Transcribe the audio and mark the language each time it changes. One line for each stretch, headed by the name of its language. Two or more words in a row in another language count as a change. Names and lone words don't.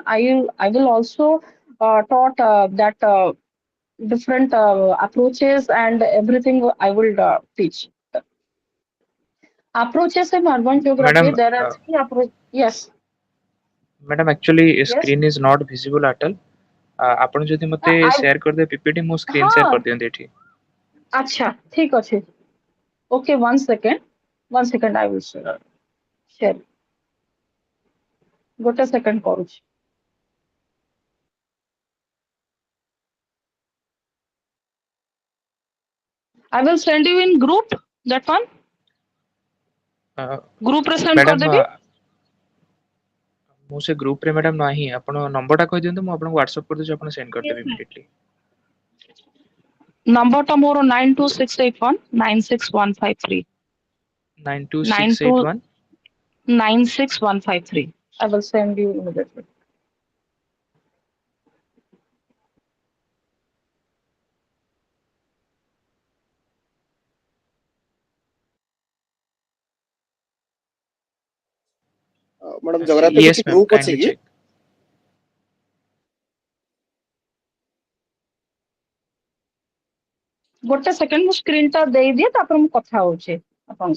English: I will also taught that different approaches and everything I will teach. Approaches in urban geography. Madam, There are three approaches. Yes, madam, actually yes. screen is not visible at all.
Odia: ଆପଣ ଯଦି ମତେ I ସେୟାର କରିଦେବେ PPT ମୁଁ
English: screen share
Odia: हाँ କରିଦିଅନ୍ତି ଏଠି।
Hindi: अच्छा ठीक अच्छे.
English: Okay, 1 second. 1 second I will share.
Odia: ଗୋଟେ second କରୁଛି.
English: I will send you in group that one.
Odia: Group ରେ send ମ୍ୟାଡ଼ାମ କରିଦେବି. ମୁଁ ସେ ଗ୍ରୁପରେ ମ୍ୟାଡ଼ାମ ନାହିଁ, ଆପଣ ନମ୍ବରଟା କହିଦିଅନ୍ତୁ ମୁଁ ଆପଣଙ୍କୁ ହ୍ୱାଟ୍ସଆପ୍ କରିଦେଉଛି, ଆପଣ ସେଣ୍ଡ କରିଦେବେ ଇମିଡିଏଟଲି। ନମ୍ବରଟା ମୋର 9268196153. 92681 9296,153.
English: I will send you immediately.
Odia: ମ୍ୟାଡ଼ାମ ଆଚ୍ଛା ଜୋଗ୍ରାଫି ୟେସ୍ କିଛି ମ୍ୟାମ୍ ଗ୍ରୁପ ଅଛି କାଇଣ୍ଡଲି କି? ଚେକ୍। ଗୋଟେ ସେକେଣ୍ଡ ମୁଁ ସ୍କ୍ରିନ୍ ଟା ଦେଇଦିଏ ତାପରେ ମୁଁ କଥା ହଉଛି ଆପଣଙ୍କ